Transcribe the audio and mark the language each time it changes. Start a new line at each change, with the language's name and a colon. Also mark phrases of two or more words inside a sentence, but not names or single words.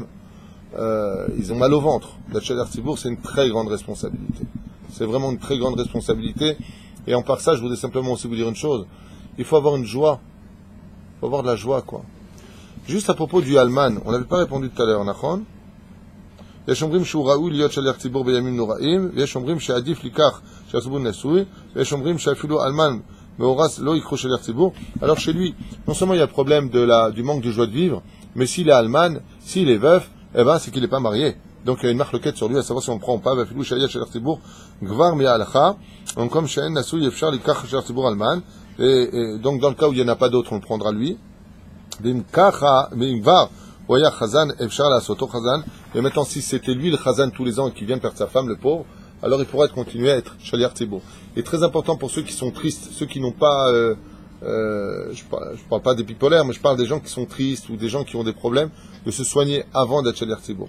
French: Ils ont mal au ventre. D'être
Hebrew: שליח ציבור,
French: c'est une très grande responsabilité. C'est vraiment une très grande responsabilité. Et en part ça, je voudrais simplement aussi vous dire une chose. Il faut avoir une joie. Il faut avoir de la joie, quoi. Juste à propos du Alman, on n'avait pas répondu tout à l'heure, Nachon.
Hebrew: יש אומרים שהוא ראוי להיות שליח ציבור בימים נוראים, ויש אומרים שעדיף לכך שהציבור נשוי, ויש אומרים שאפילו אלמן מאורס לא ייקחו שליח ציבור.
French: Alors chez lui, non seulement il y a le problème du manque de joie de vivre, mais s'il est alman, s'il est veuf, eh ben c'est qu'il n'est pas marié. Donc il y a une marloquette sur lui à savoir si on prend ou pas,
Hebrew: ואפילו שליח ציבור גבר מההלכה, במקום שאין נשוי אפשר לקח שליח ציבור אלמן,
French: et donc dans le cas où il n'y en a pas d'autre, on le prendra lui.
Hebrew: ואם ככה, ואם כבר הוא היה חזן, אפשר לעשותו חזן.
French: Et maintenant, si c'était lui le chazan tous les ans et qu'il vient perdre sa femme, le pauvre, alors il pourra continuer à être
Hebrew: שליח ציבור.
French: Et très important pour ceux qui sont tristes, ceux qui n'ont pas, je parle pas des bipolaires, mais je parle des gens qui sont tristes ou des gens qui ont des problèmes, de se soigner avant d'être
Hebrew: שליח ציבור.